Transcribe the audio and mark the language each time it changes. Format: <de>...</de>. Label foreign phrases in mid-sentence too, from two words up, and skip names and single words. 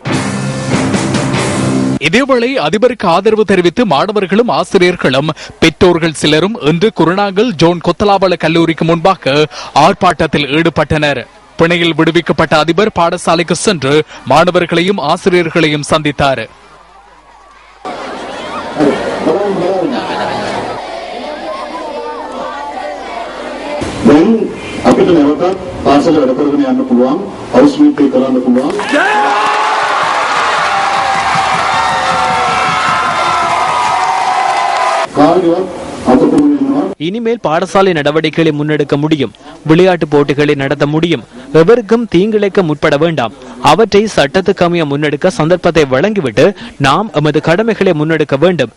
<ta>இதேவேளை அதிபருக்கு ஆதரவு தெரிவித்து மாணவர்களும் ஆசிரியர்களும் பெற்றோர்கள் சிலரும் இன்று குருநாகல் ஜோன் கொத்தலாவள கல்லூரிக்கு முன்பாக ஆர்ப்பாட்டத்தில் ஈடுபட்டனர். பிணையில் விடுவிக்கப்பட்ட அதிபர் பாடசாலைக்கு சென்று மாணவர்களையும் ஆசிரியர்களையும் சந்தித்தார்.</ta> <si>අපිට නැවතත් පාසල වැඩ කරගෙන යන්න පුළුවන්,</si> <en>house meet</en> <si>එක කරන්න පුළුවන්.</si> <ta>இனிமேல் பாடசாலை நடவடிக்கைகளை முன்னெடுக்க முடியும், விளையாட்டு போட்டிகளை நடத்த முடியும். எவருக்கும் தீங்கிழைக்க முற்பட வேண்டாம். அவற்றை சட்டத்துக்கு அமைய முன்னெடுக்க சந்தர்ப்பத்தை வழங்கிவிட்டு நாம் எமது கடமைகளை முன்னெடுக்க வேண்டும்.</ta>